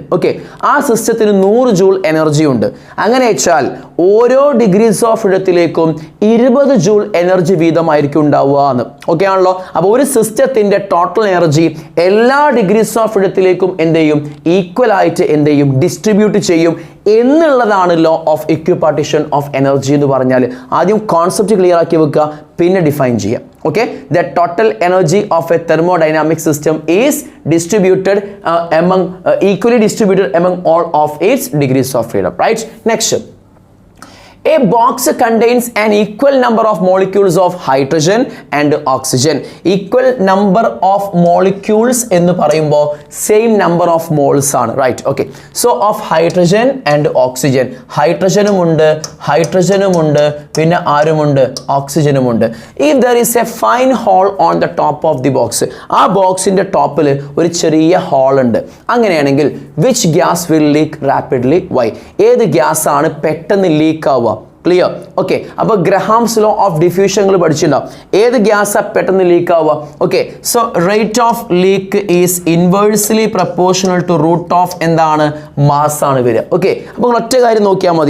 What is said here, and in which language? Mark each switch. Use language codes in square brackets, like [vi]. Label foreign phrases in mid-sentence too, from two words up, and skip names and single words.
[ml] ഓക്കെ ആ സിസ്റ്റത്തിന് 100 [en] joule energy [ml] ഉണ്ട് അങ്ങനെ വെച്ചാൽ ഓരോ [en] degrees of freedom-ലേക്കും [ml] 20 [en] joule energy [ml] വീതമായിരിക്കും ഉണ്ടാവുക എന്ന് ഓക്കെ ആണല്ലോ അപ്പോൾ ഒരു സിസ്റ്റത്തിന്റെ [en] total energy [ml] എല്ലാ [en] degrees of freedom-ലേക്കും [ml] എന്ത് ചെയ്യും ഈക്വൽ ആയിട്ട് എന്ത് ചെയ്യും ഡിസ്ട്രിബ്യൂട്ട് ചെയ്യും എന്നുള്ളതാണ് [en] law of equipartition of energy [ml] എന്ന് പറഞ്ഞാൽ ആദ്യം [en] concept clear [ml] ആക്കി വെക്കുക പിന്നെ ഡിഫൈൻ ചെയ്യാം [en] okay the total energy of a thermodynamic system is distributed equally distributed among all of its degrees of freedom right next a box contains an equal number of molecules of hydrogen and oxygen equal number of molecules [ml] എന്നു പറയുമ്പോ [en] same number of moles aanu right okay so of hydrogen and oxygen [ml] ഹൈഡ്രജനും ഉണ്ട് പിന്നെ ആരും ഉണ്ട് ഓക്സിജനും ഉണ്ട് [en] if there is a fine hole on the top of the box [ml] ആ ബോക്സ് ഇന്റെ ടോപ് ഇൽ ഒരു ചെറിയ ഹോൾ ഉണ്ട് അങ്ങനെയാണെങ്കിൽ [en] which gas will leak rapidly why [ml] ഏത് ഗ്യാസ് ആണ് പെട്ടെന്ന് ലീക്ക് ആവുക ക്ലിയർ ഓക്കെ അപ്പോൾ [en] Graham's law of diffusion [ml] നിങ്ങൾ പഠിച്ചിട്ടുണ്ടാവും ഏത് ഗ്യാസാ പെട്ടെന്ന് ലീക്ക് ആവുക [en] okay so rate of leak is inversely proportional to root of [ml] എന്താണ് മാസ് ആണ് വരിക ഓക്കെ അപ്പോൾ ഒറ്റ കാര്യം നോക്കിയാൽ മതി